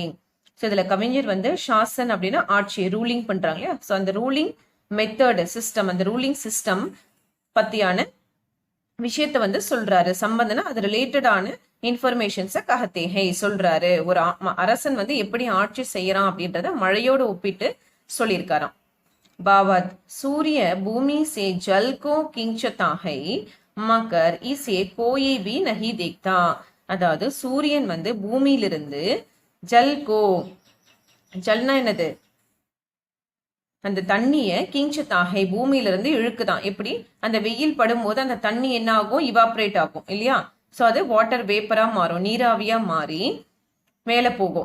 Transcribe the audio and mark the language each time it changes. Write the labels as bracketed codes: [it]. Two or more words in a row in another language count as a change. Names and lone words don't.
[ta] ஸோ இதுல கவிஞர் ஷாசன் அப்படின்னா ஆட்சி, ரூலிங் பண்றாங்க இல்லையா? ஸோ அந்த [en] ruling method system, [ta] அந்த [en] ruling system [ta] பத்தியான விஷயத்த வந்து சொல்றாரு. சம்பந்தனா அது [en] related informations [hi] कहते है [ta] சொல்றாரு. ஒரு அரசன் வந்து எப்படி ஆட்சி செய்யறான் அப்படின்றத மழையோடு ஒப்பிட்டு சொல்லியிருக்காராம். [hi] बावत सूर्य भूमि से जल को खींचता है मगर इसे कोई भी नहीं देखता. [ta] அதாவது சூரியன் வந்து பூமியிலிருந்து ஜல்கோ, ஜல்னா என்னது, அந்த தண்ணிய கிஞ்சத்தாகை பூமியிலிருந்து இழுக்குதான். எப்படி, அந்த வெயில் படும் போது அந்த தண்ணி என்ன ஆகும், இவாப்ரேட் ஆகும் இல்லையா. ஸோ அது [en] water vapour [ta] மாறும், நீராவியா மாறி மேலே போகும்.